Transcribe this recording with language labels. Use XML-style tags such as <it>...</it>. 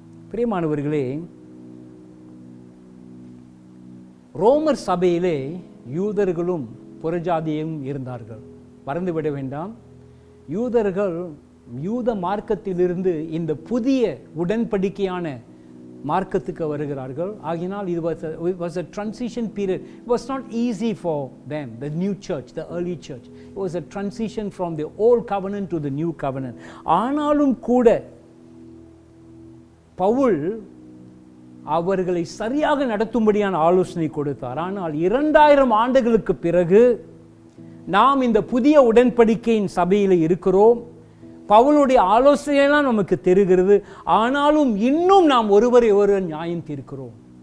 <ta>பிரியமானவர்களே, ரோமர் சபையிலே யூதர்களும் புறஜாதியும் இருந்தார்கள். மறந்துவிட வேண்டாம், யூதர்கள் யூத மார்க்கத்திலிருந்து இந்த புதிய உடன்படிக்கையான மார்க்கத்துக்கு வருகிறார்கள். ஆகினால் இது</ta> <en>was a transition period. It was not easy for them, the new church, the early church. It was a transition from the old covenant to the new covenant.</en> <ta>ஆனாலும் கூட பவுல் அவர்களை சரியாக நடத்தும்படியான ஆலோசனை கொடுத்தார். ஆனால் 2000 ஆண்டுகளுக்கு பிறகு நாம் இந்த புதிய உடன்படிக்கையின் சபையில் இருக்கிறோம். பவுலுடைய ஆலோசனையெல்லாம் நமக்கு தெரிகிறது. ஆனாலும் இன்னும் நாம் ஒருவரை ஒருவர் நியாயம் தீர்க்கிறோம்.</ta>